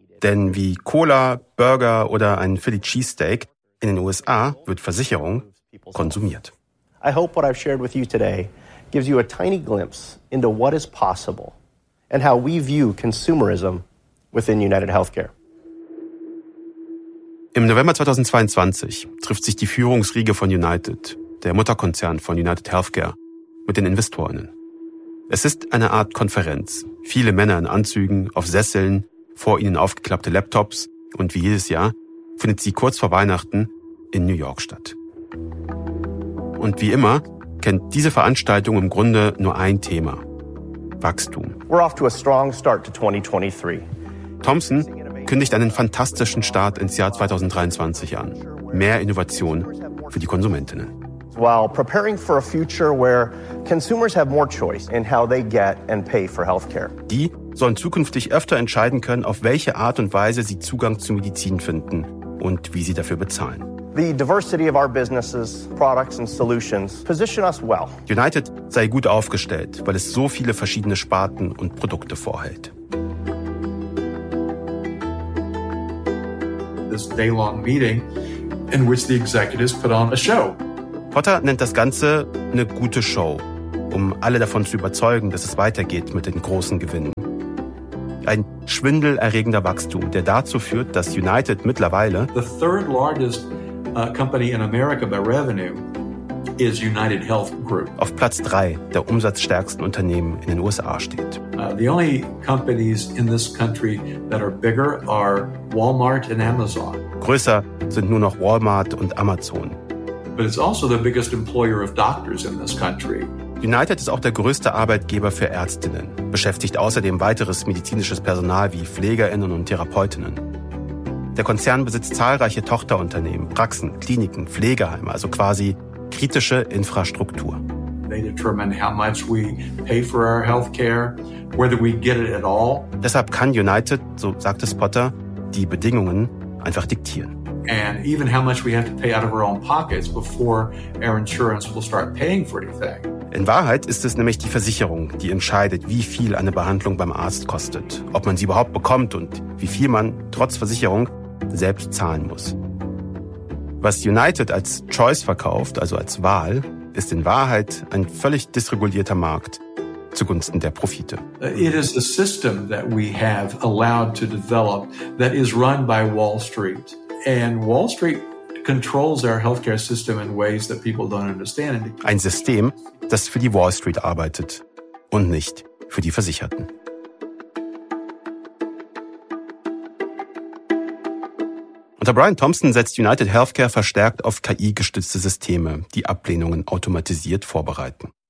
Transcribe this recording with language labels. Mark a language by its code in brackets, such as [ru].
[de] Denn wie Cola, Burger oder ein Philly Cheesesteak, in den USA wird Versicherung konsumiert. [en] I hope what I've shared with you today gives you a tiny glimpse into what is possible and how we view consumerism within United Healthcare. [de] Im November 2022 trifft sich die Führungsriege von United, der Mutterkonzern von United Healthcare, mit den InvestorInnen. Es ist eine Art Konferenz. Viele Männer in Anzügen, auf Sesseln, vor ihnen aufgeklappte Laptops und wie jedes Jahr findet sie kurz vor Weihnachten in New York statt. Und wie immer kennt diese Veranstaltung im Grunde nur ein Thema: Wachstum. [en] We're off to a strong start to 2023. [de] Thompson kündigt einen fantastischen Start ins Jahr 2023 an. Mehr Innovation für die Konsumentinnen. [en] While preparing for a future where consumers have more choice in how they get and pay for healthcare. [de] Die sollen zukünftig öfter entscheiden können, auf welche Art und Weise sie Zugang zu Medizin finden und wie sie dafür bezahlen. [en] The diversity of our businesses, products and solutions position us well. [de] United sei gut aufgestellt, weil es so viele verschiedene Sparten und Produkte vorhält. [en] This day-long meeting in which the executives put on a show. [de] Potter nennt das Ganze eine gute Show, um alle davon zu überzeugen, dass es weitergeht mit den großen Gewinnen. Ein schwindelerregender Wachstum, der dazu führt, dass United mittlerweile [en] the third largest company in America by revenue is United Health Group. [de] Auf Platz 3 der umsatzstärksten Unternehmen in den USA steht. [en] The only companies in this country that are bigger are Walmart and Amazon. [de] Größer sind nur noch Walmart und Amazon. [en] But it's also the biggest employer of doctors in this country. [de] United ist auch der größte Arbeitgeber für Ärztinnen, beschäftigt außerdem weiteres medizinisches Personal wie PflegerInnen und TherapeutInnen. Der Konzern besitzt zahlreiche Tochterunternehmen, Praxen, Kliniken, Pflegeheime, also quasi kritische Infrastruktur. [en] They determine how much we pay for our healthcare, whether we get it at all. [de] Deshalb kann United, so sagte Potter, die Bedingungen einfach diktieren. [en] And even how much we have to pay out of our own pockets before our insurance will start paying for anything. [de] In Wahrheit ist es nämlich die Versicherung, die entscheidet, wie viel eine Behandlung beim Arzt kostet, ob man sie überhaupt bekommt und wie viel man trotz Versicherung selbst zahlen muss. Was United als Choice verkauft, also als Wahl, ist in Wahrheit ein völlig dysregulierter Markt zugunsten der Profite. [en] It is a system that we have allowed to develop that is run by Wall Street. And Wall Street controls our healthcare system in ways that people don't understand. [de] Ein System, das für die Wall Street arbeitet und nicht für die Versicherten. Und Dr. Brian Thompson setzt United Healthcare verstärkt auf KI-gestützte Systeme, die Ablehnungen automatisiert vorbereiten.